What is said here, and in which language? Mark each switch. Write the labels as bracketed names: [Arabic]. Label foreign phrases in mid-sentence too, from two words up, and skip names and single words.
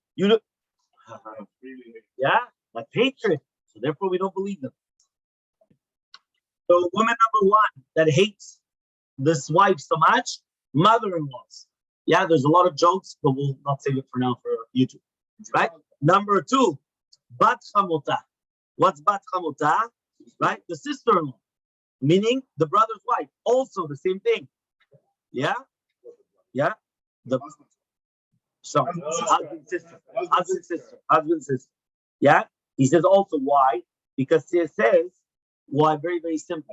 [English] You look. Yeah, that's hatred. So therefore, we don't believe them. So woman number 1 that hates this wife so much, mother-in-laws. Yeah, there's a lot of jokes, but we'll not save it for now for YouTube. Right? Number 2, bat chamotah. What's bat chamotah? Right? The sister-in-law, meaning the brother's wife. Also the same thing. Yeah? Yeah? Husband, sister. Yeah? He says also why? Because he says, why? Very, very simple.